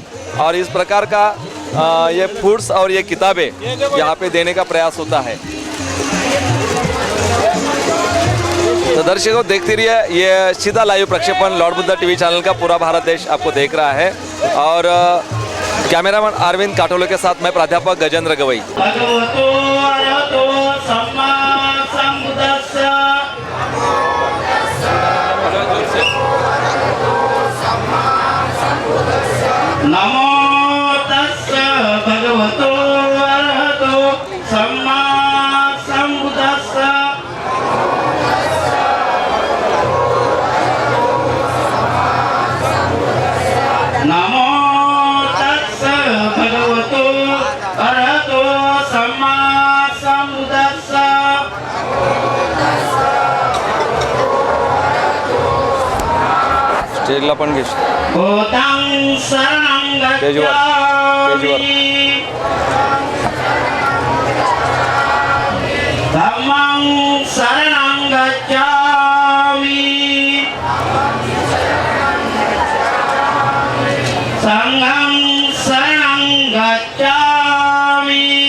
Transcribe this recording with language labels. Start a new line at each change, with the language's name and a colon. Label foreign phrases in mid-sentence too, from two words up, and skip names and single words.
Hindi: और इस प्रकार का ये फूड्स और ये किताबें यहाँ पे देने का प्रयास होता है। तो दर्शकों, देखते रहिए, ये सीधा लाइव प्रक्षेपण लॉर्ड बुद्धा टीवी चैनल का पूरा भारत देश आपको देख रहा है। और कैमरामैन अरविंद काटोले के साथ मैं प्राध्यापक गजेंद्र गवई।
Pali: नमो तस्स भगवतो अरहतो सम्मा सम्बुद्धस्स। नमो तस्स भगवतो अरहतो सम्मा सम्बुद्धस्स।
Marathi: स्टेजला पण घेश
Pali: भूतं शरणं गच्छामि, धम्मं शरणं गच्छामि, संघं शरणं गच्छामि,